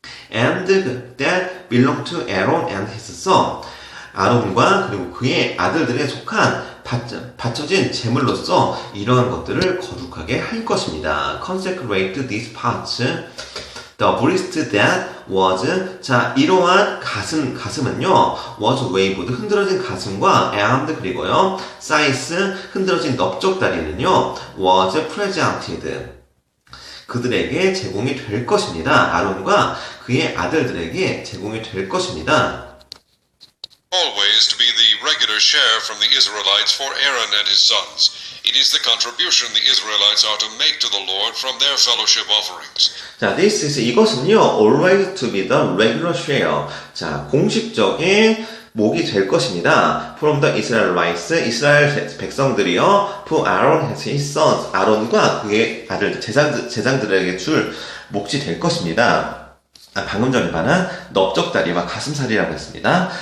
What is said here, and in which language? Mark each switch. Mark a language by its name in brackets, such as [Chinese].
[English] and that belong to Aaron and his son. [Korean] 아론과 그리고 그의 아들들에 속한 바쳐진 제물로서 이러한 것들을 거룩하게 할 것입니다. [English] consecrate these parts. The breast that was. [Korean] 자, 이러한 가슴은요, [English] was waved. [Korean] 흔들어진 가슴과 and 그리고요, size. 흔들어진 넓적다리는요, [English] was presented. [Korean] 그들에게 제공이 될 것입니다. 아론과 그의 아들들에게 제공이 될 것입니다. [English] Always to be the regular share from the Israelites for Aaron and his sons. It is the contribution the Israelites are to make to the Lord from their fellowship offerings. 자, this is [Korean] 이것은요, [English] always to be the regular share. [Korean] 자, 공식적인 목이 될 것입니다. [English] From the Israelites, [Korean] 이스라엘 백성들이요, [English] to Aaron and his sons, [Korean] 아론과 그의 아들 제장들에게 줄 몫이 될 것입니다. 방금 전에 말한 넓적다리와 가슴살이라고 했습니다.